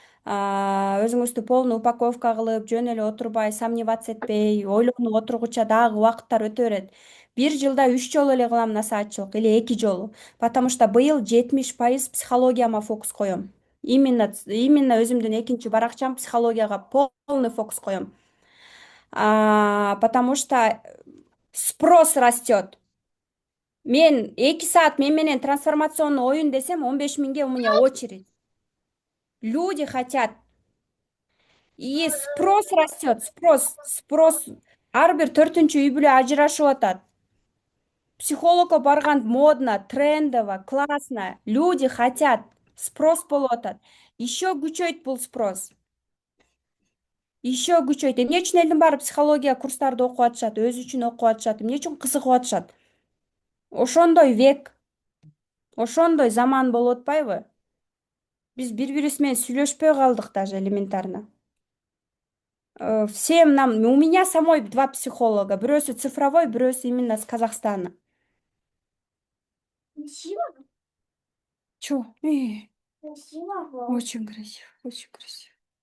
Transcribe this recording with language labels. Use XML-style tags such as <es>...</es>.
<ky>өзүңүздү полный упаковка кылып, жөн эле отурбай, сомневаться этпей, ойлонуп отургуча дагы убакыттар өтө берет. Бир жылда 3 жолу эле кылам насаатчылык или 2 жолу.</ky> <ru>Потому что</ru> <ky>быйыл 70% психологияма фокус коем. Именно өзүмдүн экинчи баракчам психологияга полный фокус коем.</ky> <ru>Потому что спрос растет.</ru> <ky>Мен 2 саат мен менен трансформационный оюн десем, 15 000</ky> <ru>у меня очередь. Люди хотят. И спрос растет, спрос.</ru> <ky>Ар бир 4-үй бүлө ажырашып атат. Психологко барган</ky> <ru>модно, трендово, классно. Люди хотят. Спрос</ru> <ky>болуп атат.</ky> <ru>Еще</ru> <ky>күчөйт бул</ky> <ru>спрос. Еще күчөйт.</ru> <ky>Эмне үчүн элдин баары психология курстарды окуп атышат, өзү үчүн окуп атышат, эмне үчүн кызыгып атышат? Ошондой век, ошондой заман болуп атпайбы? Биз бири-бирибиз менен сүйлөшпөй калдык</ky> <ru>даже элементарно. Всем нам, у меня самой 2 психолога. Бирөөсү цифровой, бирөөсү именно с Казахстана. Чё? Очень красиво, очень красиво.</ru>